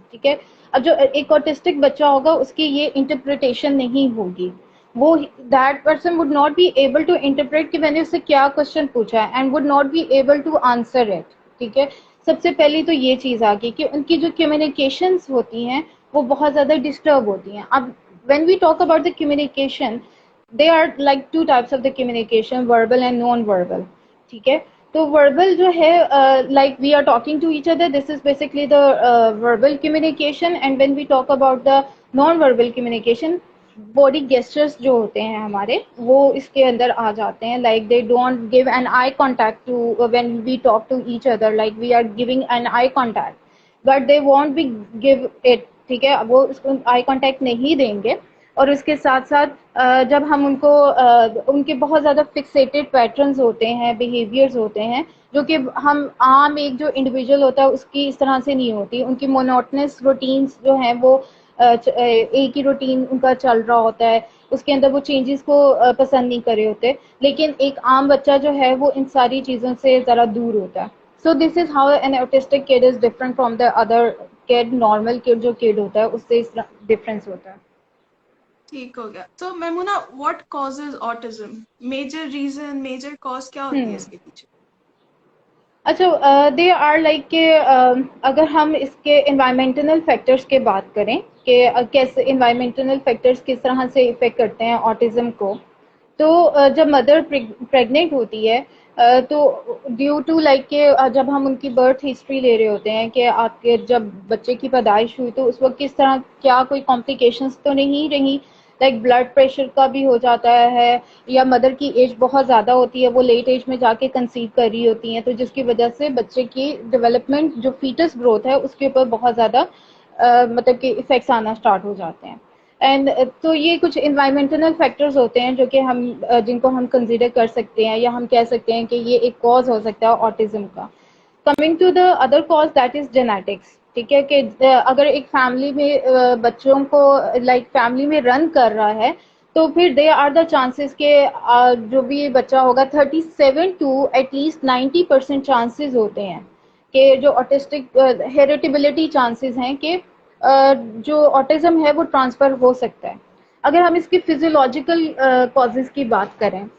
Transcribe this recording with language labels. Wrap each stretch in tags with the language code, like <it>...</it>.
<ur>ٹھیک ہے, اب جو ایک آٹسٹک بچہ ہوگا اس کی یہ انٹرپریٹیشن نہیں ہوگی, وہ</ur> <en>that person would not be able to interpret</en> <ur>کہ میں نے اس سے کیا کوشچن پوچھا ہے,</ur> <en>And would not be able to answer it.</en> <ur>ٹھیک ہے, سب سے پہلی تو یہ چیز آ گئی کہ ان کی جو کمیونیکیشنس ہوتی ہیں وہ بہت زیادہ ڈسٹرب ہوتی ہیں. اب</ur> <en>when we talk about the communication, there are like two types of the communication, verbal and non-verbal.</en> <ur>ٹھیک ہے, تو</ur> <en>verbal</en> <ur>جو ہے</ur> <en>like we are talking to each other, this is basically the verbal communication. And when we talk about the non-verbal communication, body gestures</en> <ur>جو ہوتے ہیں ہمارے وہ اس کے اندر آ جاتے ہیں.</ur> <en>like they don't give an eye contact to when we talk to each other, like we are giving an eye contact but they won't be give it.</en> <ur>ٹھیک ہے, وہ اس کو آئی کانٹیکٹ نہیں دیں گے. اور اس کے ساتھ ساتھ جب ہم ان کو ان کے بہت زیادہ فکسیٹڈ پیٹرنز ہوتے ہیں, بیہیویئرز ہوتے ہیں جو کہ ہم عام ایک جو انڈیویجول ہوتا ہے اس کی اس طرح سے نہیں ہوتی. ان کی مونوٹنس روٹینز جو ہیں وہ ایک ہی روٹین ان کا چل رہا ہوتا ہے, اس کے اندر وہ چینجز کو پسند نہیں کر رہے ہوتے. لیکن ایک عام بچہ جو ہے وہ ان ساری چیزوں سے ذرا دور ہوتا ہے.</ur> <en>So this is how an autistic kid is different from the other kid, normal kid</en> <ur>جو kid ہوتا ہے</ur> <en>اس سے اس ڈفرینس ہوتا ہے.</en> <ur>ٹھیک ہو گیا.</ur> <en>So Maimoona, what causes autism? Major reason, major cause</en> <ur>کیا ہوتی ہے اس کے پیچھے؟ اچھا,</ur> <en>they are like</en> <ur>کہ اگر ہم اس کے انوائرمنٹل فیکٹرس کی بات کریں کہ کیسے انوائرمنٹل فیکٹرس کس طرح سے افیکٹ کرتے ہیں آٹزم کو, تو جب مدر پریگننٹ ہوتی ہے تو ڈیو ٹو لائک کہ جب ہم ان کی برتھ ہسٹری لے رہے ہوتے ہیں کہ آپ کے جب بچے کی پیدائش ہوئی تو اس وقت کس طرح کیا کوئی کمپلیکیشنس تو نہیں رہی, لائک بلڈ پریشر کا بھی ہو جاتا ہے, یا مدر کی ایج بہت زیادہ ہوتی ہے, وہ لیٹ ایج میں جا کے کنسیو کر رہی ہوتی ہیں, تو جس کی وجہ سے بچے کی ڈیولپمنٹ جو فیٹس گروتھ ہے اس کے اوپر بہت زیادہ مطلب کہ افیکٹس آنا اسٹارٹ ہو جاتے ہیں. اینڈ تو یہ کچھ انوائرمنٹل فیکٹرز ہوتے ہیں جو کہ ہم جن کو ہم کنسیڈر کر سکتے ہیں یا ہم کہہ سکتے ہیں کہ یہ ایک کاز ہو سکتا ہے آٹزم کا.</ur> <en>Coming to the other cause that is genetics.</en> <ur>ٹھیک ہے, کہ اگر ایک فیملی میں بچوں کو لائک فیملی میں رن کر رہا ہے تو پھر</ur> <en>they are the chances</en> <ur>کہ جو بھی بچہ ہوگا 37 ٹو ایٹ لیسٹ 90% چانسز ہوتے ہیں کہ جو آٹسٹک ہیریٹیبلٹی چانسز ہیں کہ جو آٹزم ہے وہ ٹرانسفر ہو سکتا ہے. اگر ہم اس کی فزیولوجیکل کازز کی بات کریں</ur>